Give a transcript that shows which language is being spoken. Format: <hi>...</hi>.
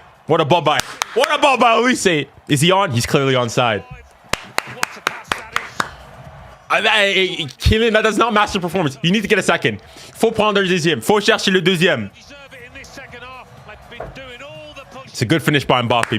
<en>What a ball by 𝙎𝙊𝘾𝘼𝙎𝙏. Is he on? He's clearly onside. What a pass that is. Kylian, that does not match the performance. You need to get a second.</en> <fr>Faut prendre un deuxième. Faut chercher le deuxième.</fr> <en>Deserve it in this second half. They've been doing all the punches. It's a good finish by Mbappé.</en>